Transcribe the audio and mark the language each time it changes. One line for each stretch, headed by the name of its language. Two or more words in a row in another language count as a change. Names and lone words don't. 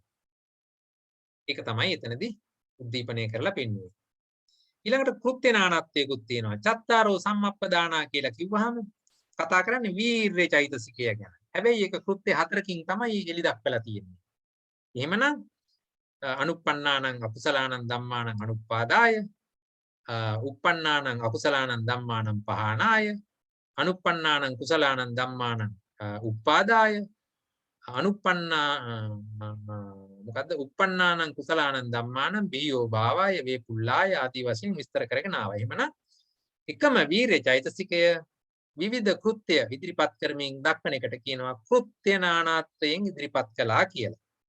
Sinhala: ඒක තමයි එතනදී උද්දීපනය කරලා පෙන්වන්නේ. ඊළඟට කෘත්‍ය නානත්වයකුත් තියෙනවා.
Pali: චත්තාරෝ සම්මප්පදානා
Sinhala: කියලා කිව්වහම කතා කරන්නේ වීර්ය චෛතසිකය ගැන. හැබැයි ඒක කෘත්‍ය හතරකින් තමයි එලි දක්වලා තියෙන්නේ.
Pali: එහෙමනම් අනුප්පන්නානං අකුසලානං ධම්මානං අනුප්පාදාය, උප්පන්නානං අකුසලානං ධම්මානං පහානාය, අනුප්පන්නානං කුසලානං ධම්මානං උප්පාදාය,
Sinhala: මොකද්ද
Pali: උප්පන්නානං කුසලානං ධම්මානං බියෝ භාවය වේ පුල්ලාය
Sinhala: ආදී වශයෙන් විස්තර කරගෙන ආවා. එහෙමනම් එකම වීර්ය චෛතසිකය විවිධ කෘත්‍ය ඉදිරිපත් කරමින් දක්වන එකට කියනවා කෘත්‍ය නානත්වයෙන් ඉදිරිපත් කළා කියලා.